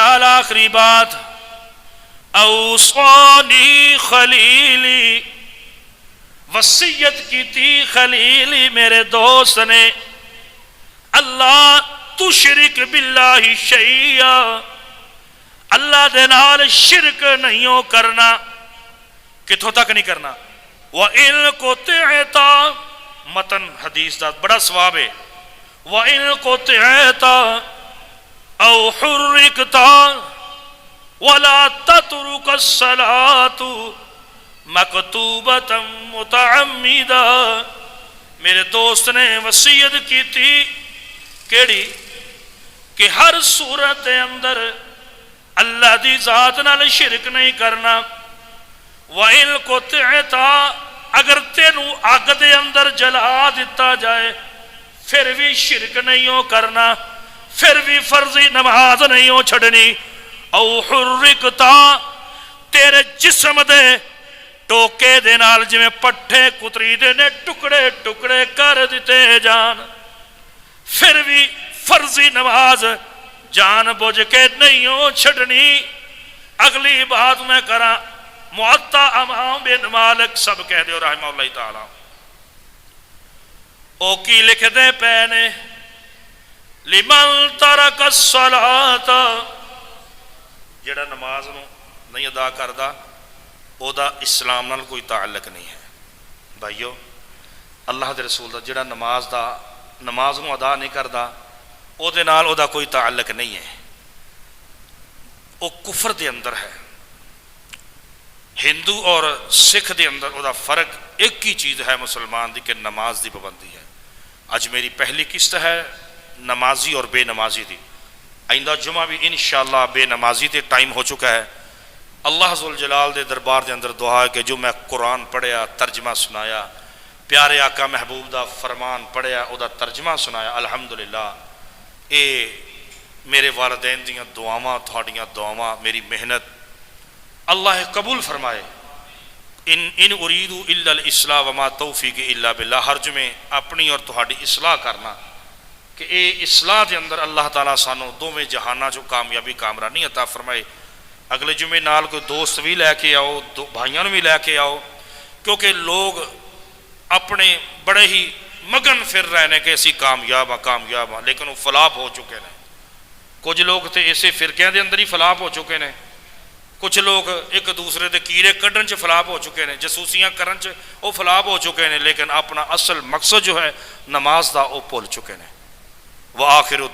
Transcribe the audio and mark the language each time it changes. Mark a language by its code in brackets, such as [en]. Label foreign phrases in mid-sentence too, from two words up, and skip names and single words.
[pa] آخری بات، [ar] اوصانی خلیلی، [ur] وصیت کی تھی [pa] خلیلی میرے دوست نے، [ar] اللہ تشرک باللہ شیئا، [pa] اللہ دے نال شرک نہیں کرنا. کتوں تک نہیں کرنا؟ [ar] وَإِن قُطِعْتَ، [pa] متن حدیث دا بڑا ثواب ہے. [ar] وَإِن قُطِعْتَ أَوْ حُرِّقْتَ وَلَا تَتْرُكَ الصَّلَاةُ مَكْتُوبَةً مُتَعَمِّدًا. [ur] میرے دوست نے وصیت کی تھی [pa] کیڑی کہ ہر صورت دے اندر اللہ دی ذات نال شرک نہیں کرنا. [ar] وَإِن قُطِعْتَ، [pa] اگر تینوں اگ دے اندر جلا دیتا جائے پھر بھی شرک نہیں کرنا، پھر بھی فرضی نماز نہیں چھڑنی. او حرکت، تیرے جسم دے ٹوکے دے نال جویں پٹھے کتری دے نے ٹکڑے ٹکڑے کر دیتے جان، پھر بھی فرضی نماز جان بوجھ کے نہیں چھڑنی. اگلی بات میں کراں، معطا امام بن مالک سب کہہ دیو [ar] رحمہ اللہ تعالی، [pa] او کی لکھ دے پے نے، [ar] لمن ترک الصلاۃ، [pa] جڑا نماز نو نہیں ادا کردا او دا اسلام نال کوئی تعلق نہیں ہے. بھائیو اللہ دے رسول دا جڑا نماز نو ادا نہیں کردا او دے نال او دا کوئی تعلق نہیں ہے، او کفر دے اندر ہے. ہندو اور سکھ دے اندر او دا فرق ایک ہی چیز ہے مسلمان دی، کہ نماز دی پابندی ہے. اج میری پہلی قسط ہے نمازی اور بے نمازی دی. آئندہ جمعہ بھی انشاءاللہ بے نمازی تے ٹائم ہو چکا ہے. اللہ ذوالجلال دے دربار دے اندر دعا ہے کہ جو میں قرآن پڑھیا ترجمہ سنایا، پیارے آقا محبوب دا فرمان پڑھیا او دا ترجمہ سنایا، الحمدللہ اے میرے والدین دیاں دعاواں، تھوڑیاں دعاواں، میری محنت اللہ قبول فرمائے. [ar] ان اريد الا الاصلاح وما توفیقی الا باللہ. [pa] ہر جمعے اپنی اور تہاڈی اصلاح کرنا کہ اے اصلاح دے اندر اللہ تعالیٰ سانو دوویں جہاناں جو کامیابی کامرانی عطا فرمائے. اگلے جمعے نال کوئی دوست بھی لے کے آؤ، بھائیاں بھی لے کے آؤ، کیونکہ [ur] لوگ اپنے بڑے ہی مگن پھر رہے ہیں [pa] کہ اسی کامیاب ہاں، [ur] لیکن وہ فلاپ ہو چکے ہیں. [pa] کچھ لوگ تے اسے فرقیاں دے اندر ہی [ur] فلاپ ہو چکے ہیں، [pa] کچھ لوگ ایک دوسرے دے کیڑے کڈن چ [ur] فلاپ ہو چکے ہیں، [pa] جسوسیاں کرن چ [ur] وہ فلاپ ہو چکے ہیں، [pa] لیکن اپنا اصل مقصد جو ہے نماز دا [ur] وہ بھول چکے ہیں. [ar] وآخر